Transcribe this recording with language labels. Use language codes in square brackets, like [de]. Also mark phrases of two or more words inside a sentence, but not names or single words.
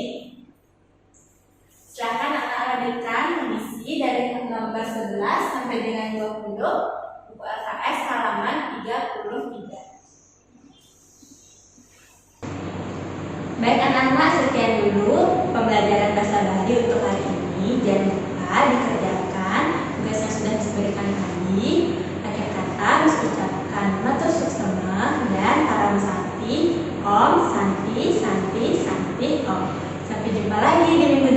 [id] Silakan anak lanjutkan mengisi dari nomor 11 sampai dengan 20 buku LKS halaman 33. Baik anak-anak, sekian dulu pembelajaran bahasa Bali untuk hari ini. Jangan lupa dikerjakan tugas yang sudah diberikan tadi. Akhir kata harus ucapkan [ban] matur suksema [id] dan [sa] param santi, om, santi, santi, santi, om. [id] Sampai jumpa lagi di